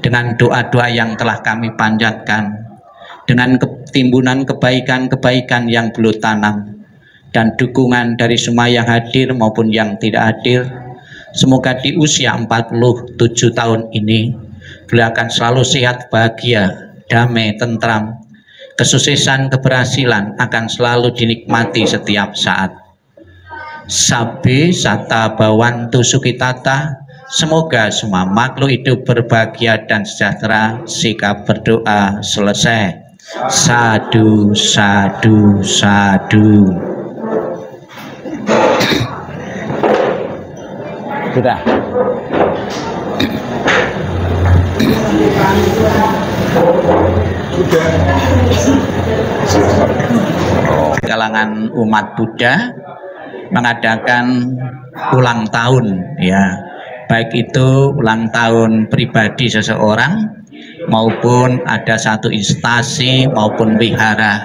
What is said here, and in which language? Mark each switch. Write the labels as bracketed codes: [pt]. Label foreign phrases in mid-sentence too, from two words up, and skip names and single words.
[id] dengan doa-doa yang telah kami panjatkan, dengan timbunan kebaikan-kebaikan yang beliau tanam, dan dukungan dari semua yang hadir maupun yang tidak hadir, semoga di usia 47 tahun ini beliau akan selalu sehat, bahagia, damai, tentram, kesuksesan, keberhasilan akan selalu dinikmati setiap saat. [pi] Sabe sata bawantu sukitata, [id] semoga semua makhluk hidup berbahagia dan sejahtera. Sikap berdoa selesai. [pi] Sadu, sadu, sadu. [id] Sudah. Kalangan umat Buddha mengadakan ulang tahun, ya, baik itu ulang tahun pribadi seseorang maupun ada satu instansi maupun wihara.